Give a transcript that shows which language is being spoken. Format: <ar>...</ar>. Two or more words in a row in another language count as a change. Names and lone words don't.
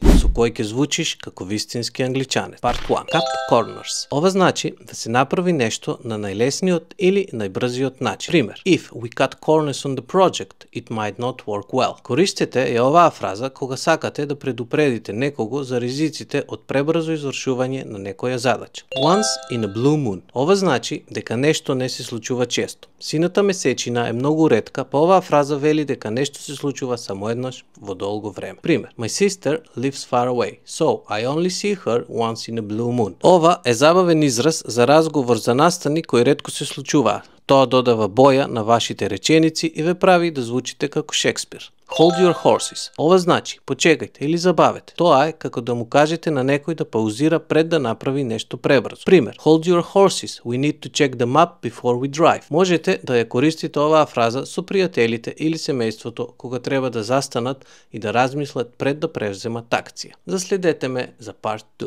<mk>кој ќе звучиш како вистински англичанец.</mk> <en>Part 1. Cut corners.</en> <mk>Ова значи да се направи нешто на најлесниот или најбрзиот начин. Пример:</mk> <en>If we cut corners on the project, it might not work well.</en> <mk>Користете ја оваа фраза кога сакате да предупредите некого за ризиците од пребрзо извршување на некоја задача.</mk> <en>Once in a blue moon.</en> <mk>Ова значи дека нешто не се случува често. Сината месечина е многу ретка, па оваа фраза вели дека нешто се случува само еднаш во долго време. Пример:</mk> <en>My sister lives far away, so I only see her once in a blue moon.</en> <mk>Ова е забавен израз за разговор за настани кои ретко се случуваат. Тоа додава боја на вашите реченици и ве прави да звучите како Шекспир.</mk> <en>Hold your horses.</en> <mk>Ова значи почекајте или забавете. Тоа е како да му кажете на некој да паузира пред да направи нешто пребрзо. Пример:</mk> <en>Hold your horses. We need to check the map before we drive.</en> <mk>Можете да ја користите оваа фраза со пријателите или семејството кога треба да застанат и да размислат пред да превземат акција. Заследете ме за Part 2.</mk>